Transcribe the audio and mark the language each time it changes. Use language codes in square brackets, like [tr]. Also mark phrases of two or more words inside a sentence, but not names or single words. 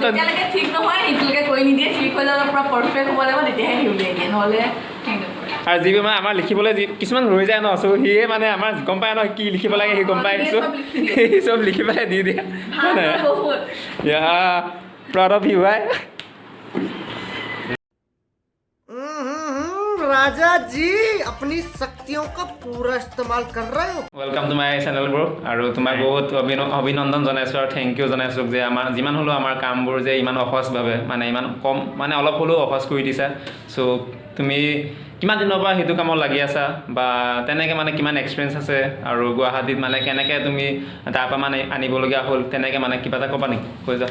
[as] যেতিয়ালৈকে ঠিক নহয় সেইটোলৈকে কৰি নিদিয়ে, ঠিক হৈ যাব পূৰা পাৰফেক্ট হ'ব লাগিব, তেতিয়াহে সি উলিয়াই দিয়ে, নহ'লে ঠিক নকৰে। আৰু যিবোৰ মানে আমাৰ লিখিবলৈ কিছুমান ৰৈ যায় ন, চ' সিয়ে মানে আমাৰ গম পায় ন কি লিখিব লাগে, সি গম পাই দিছোঁ, সি চব লিখি পেলাই দি দিয়ে। [en] proud of you ভাই। [hi] राजा जी अपनी शक्तियों का पूरा इस्तेमाल कर रहे हो। [en] welcome to my channel bro. [as] আৰু তোমাক বহুত অভিনন্দন জনাইছোঁ আৰু [en] thank you [as] জনাইছোঁ যে আমাৰ যিমান হ'লেও আমাৰ কামবোৰ যে ইমান সহজভাৱে মানে ইমান কম মানে অলপ হ'লেও সহজ কৰি দিছা। চ' তুমি কিমান দিনৰ পৰা সেইটো কামত লাগি আছা, বা তেনেকৈ মানে কিমান এক্সপিৰিয়েঞ্চ আছে, আৰু গুৱাহাটীত মানে কেনেকৈ তুমি তাৰপৰা মানে আনিবলগীয়া হ'ল, তেনেকৈ মানে কিবা এটা ক'বা নেকি, কৈ যা।